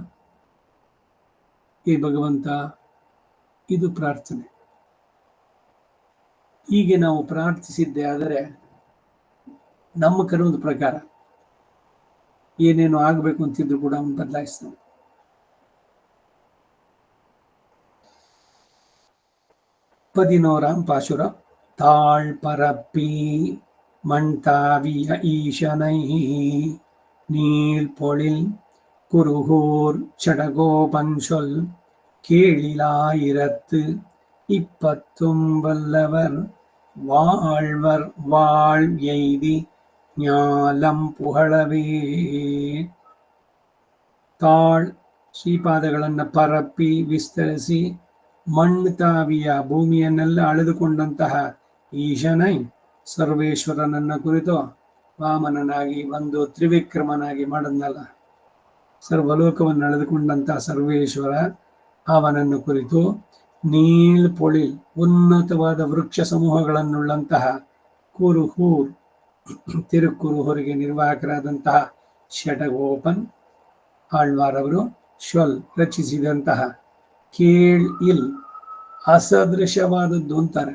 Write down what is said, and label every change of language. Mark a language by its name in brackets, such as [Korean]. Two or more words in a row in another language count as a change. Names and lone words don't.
[Kannada] ಹೇ ಭಗವಂತ, ಇದು ಪ್ರಾರ್ಥನೆ. ಹೀಗೆ ನಾವು ಪ್ರಾರ್ಥಿಸಿದ್ದೆ ಆದರೆ ನಮ್ಮ ಕರ್ಮದ ಪ್ರಕಾರ ಏನೇನು ಆಗಬೇಕು ಅಂತಿದ್ರು ಕೂಡ ಅವನು ಬದಲಾಯಿಸ್ತಾನೆ. [Tamil] பதினோராம் பாசுரம். தாழ் பரப்பி மண்தாவிய ஈசனை நீள் பொழில் குருகூர் சடகோபன் சொல் கேளிலாயிரத்து இப்பத்தும் வல்லவர் வாழ்வர் வாழ் எய்தி ஞாலம் புகழவே. [Kannada] ತಾಳ್ ಶ್ರೀಪಾದಗಳನ್ನು ಪರಪ್ಪಿ ವಿಸ್ತರಿಸಿ ಮಣ್ತಾವಿಯ ಭೂಮಿಯನ್ನೆಲ್ಲ ಅಳೆದುಕೊಂಡಂತಹ ಈಶನೈ ಸರ್ವೇಶ್ವರನನ್ನ ಕುರಿತು ವಾಮನನಾಗಿ ಒಂದು ತ್ರಿವಿಕ್ರಮನಾಗಿ ಮಾಡದ್ನಲ್ಲ, ಸರ್ವಲೋಕವನ್ನು ಅಳೆದುಕೊಂಡಂತಹ ಸರ್ವೇಶ್ವರ ಅವನನ್ನು ಕುರಿತು [Tamil] நீள் பொழில் [Kannada] ಉನ್ನತವಾದ ವೃಕ್ಷ ಸಮೂಹಗಳನ್ನುಳ್ಳಂತಹ ಕುರುಹೂರ್ ತಿರುಕುರುಹೂರಿಗೆ ನಿರ್ವಾಹಕರಾದಂತಹ ಷಟಗೋಪನ್ ಆಳ್ವಾರವರು ಶ್ವಲ್ ರಚಿಸಿದಂತಹ [Tamil] கேள் இல் [Kannada] ಅಸದೃಶವಾದದ್ದು ಅಂತಾರೆ.